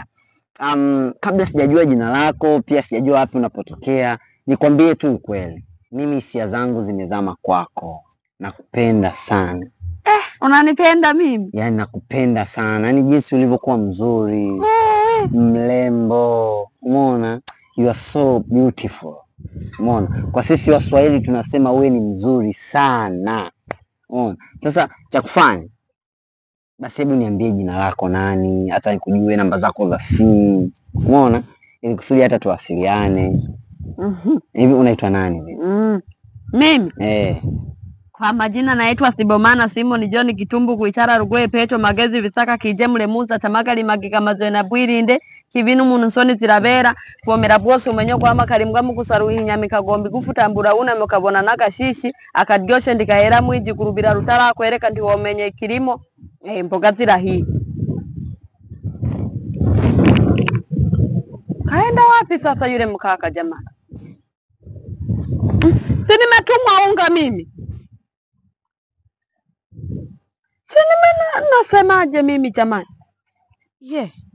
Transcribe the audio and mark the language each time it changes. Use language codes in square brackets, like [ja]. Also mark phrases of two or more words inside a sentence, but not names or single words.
[sw] Kabla sijajua jina lako, pia sijajua wapi unapotokea, nikwambie tu ukweli. Mimi hisia zangu zimezama kwako. Nakupenda sana. Unanipenda mimi? Yaani nakupenda sana. Yaani jinsi ulivyokuwa mzuri, mrembo. Umeona? [en] You are so beautiful. [sw] Umeona? Kwa sisi Waswahili tunasema wewe ni mzuri sana. Umeona? Sasa cha kufanya, basi hebu niambie jina lako nani, hata nikujue namba zako za simu. Umeona? Ili kusudi hata tuwasiliane. Hivi unaitwa nani wewe? Mimi? Kwa majina naitwa Sibomana Simon John Kitumbu kuichara Rugwe Petro Magezi Visaka Kijemule Muza Tamagari Magika Mazwena Bwirinde Kibinu Munusoni Zirabera Fomera Bwose umenyo kwa makarimwa mukusaruhi nyamika gombi gufutambura una mukabona nagashishi akadyoshe ndikahera mwiji kurubira rutara kwereka ndi womenye kirimo mboga zirahi. Kaenda wapi sasa yule mkaka jamani? Si nimetumwa unga mimi? Si nasemaje mimi jamani?